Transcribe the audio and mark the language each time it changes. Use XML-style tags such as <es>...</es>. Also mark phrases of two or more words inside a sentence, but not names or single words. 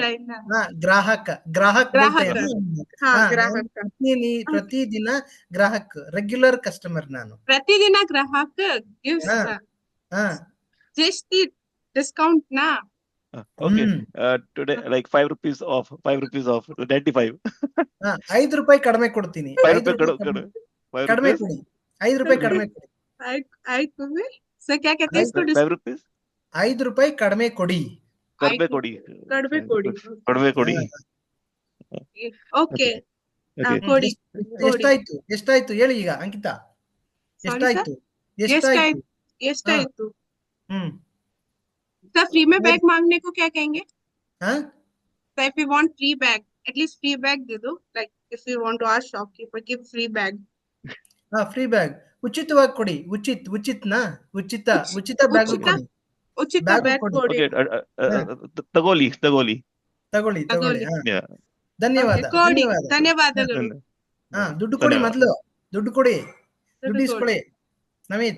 <kn>ಗ್ರಾಹಕ ಪ್ರತಿದಿನ ಗ್ರಾಹಕ</kn> <en>regular customer</en> <kn>ನಾನು. ಪ್ರತಿದಿನ ಗ್ರಾಹಕ ಗಿವ್ಸ್ ಜಾಸ್ತಿ ಡಿಸ್ಕೌಂಟ್ ನಾ.</kn> <en>Okay. Today like 5 rupees off. 95.</en> <kn>5 ರೂಪಾಯಿ ಕಡಿಮೆ ಕೊಡ್ತೀನಿ.</kn> <en>5 rupees</en> <kn>ಕಡಿಮೆ ಕೊಡಿ. 5 ರೂಪಾಯಿ ಕಡಿಮೆ ಕೊಡಿ. ಆಯ್ತು ಸರ್,</kn> <hi>क्या कहते हैं इसको?</hi> <en>5 rupees.</en> <kn>5 ರೂಪಾಯಿ ಕಡಿಮೆ ಕೊಡಿ. ಕಡಿಮೆ ಕೊಡಿ. ಓಕೆ ಕೊಡಿ. ಎಷ್ಟಾಯ್ತು ಹೇಳಿ ಈಗ ಅಂಕಿತಾ. ಎಷ್ಟಾಯ್ತು?</kn> <hi>सर फ्री में बैग मांगने को क्या कहेंगे?</hi> <en>So if you want free bag, at least free bag</en> <hi>दे दो.</hi> <en>Like if you want to ask shopkeeper, give free bag. free bag</en> <kn>ಉಚಿತವಾಗಿ ಕೊಡಿ. ಉಚಿತ ಬ್ಯಾಗ್ ಕೊಡಿ. ಉಚಿತ ಬ್ಯಾಗ್ ಕೊಡಿ. ತಗೊಳ್ಳಿ. ಧನ್ಯವಾದಗಳು. ದುಡ್ಡು ಕೊಡಿ. ಮೊದಲು ದುಡ್ಡು ಕೊಡಿ. ದುಡ್ಡು ಇಸ್ಕೊಳ್ಳಿ ನಮಿತ್.</kn>